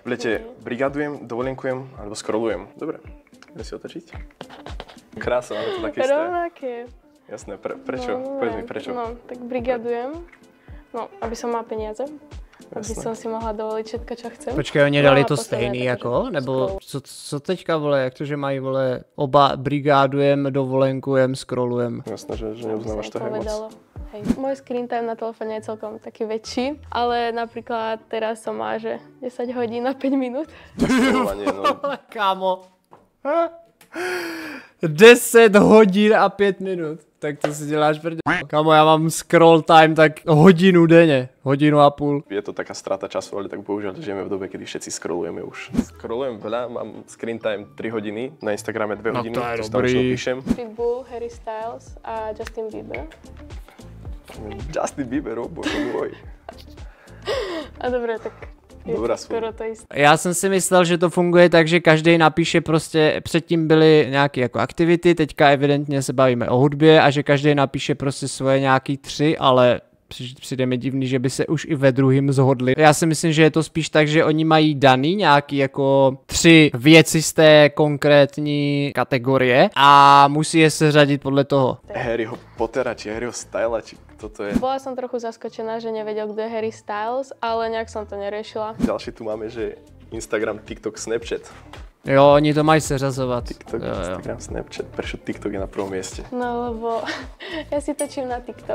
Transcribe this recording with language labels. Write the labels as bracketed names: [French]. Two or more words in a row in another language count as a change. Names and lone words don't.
[Slovak] V lete brigadujem, dovolenkujem alebo scrollujem. Dobre, ideme si otočiť. Krása, máme to také isté. Rovnaké. Jasné, prečo? Povedz mi prečo. No, tak brigadujem, no, aby som mal peniaze. Aby som si mohla dovoliť všetko, čo chcem. [Czech] Počkej, oni dali to stejný jako? Nebo co teďka, vole, jak to, že mají, vole, oba brigádujem, dovolenkujem, scrollujem? [Slovak] Jasné, že neuznávaš to moc. Hej. Môj [English] screen time [Slovak] na telefóne je celkom taký väčší, ale napríklad teraz som má, že 10 hodín a 5 minút. [Czech] Kámo. 10 hodin a 5 minut. Tak to si děláš prdě. Kámo, já mám [English] scroll time [Czech] tak hodinu denně. Hodinu a půl. [Slovak] Je to taká strata času, ale tak bohužiaľ žijeme v dobe, kedy všetci scrollujeme už. Scrollujem veľa, mám [English] screen time [Slovak] 3 hodiny, na Instagrame 2 hodiny, to je čo tam píšem. Pitbull, Harry Styles a Justin Bieber. Justin Bieber, bože môj. A dobre, tak je to skoro to isté. [Czech] Já jsem si myslel, že to funguje tak, že každý napíše prostě, předtím byly nějaké jako aktivity, teďka evidentně se bavíme o hudbě a že každý napíše prostě svoje nějaký 3, ale přijde mi divný, že by se už i ve druhým zhodli. Já si myslím, že je to spíš tak, že oni mají daný nějaký jako 3 věci z té konkrétní kategorie a musí je seřadit podle toho. [Slovak] Harryho Pottera či Harryho Styla, či kto to je. Bola som trochu zaskočená, že nevedel, kto je Harry Styles, ale nejak som to neriešila. Ďalší tu máme, že Instagram, TikTok, Snapchat. [Czech] Jo, oni to mají seřazovat. [Slovak] TikTok, Instagram, Snapchat. Prečo TikTok je na prvom mieste? No lebo ja si točím na TikTok.